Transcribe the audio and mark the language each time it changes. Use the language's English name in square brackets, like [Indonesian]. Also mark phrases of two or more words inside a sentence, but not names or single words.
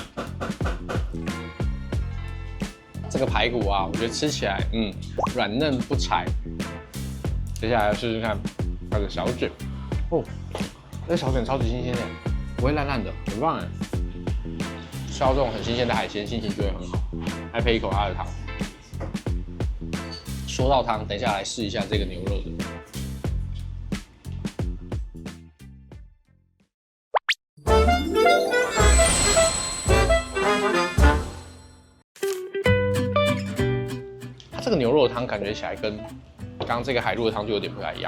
[Chinese] 這個排骨啊，我覺得吃起來，軟嫩不柴。接下來試試看它的小卷，這個小卷超級新鮮的，不会烂烂的，很棒哎！吃到这種很新鮮的海鮮，心情就會很好。還配一口它的湯。說到湯，等一下來試一下這個牛肉的。它這個牛肉的湯感覺起來跟剛剛這個海陸的湯就有點不太一樣。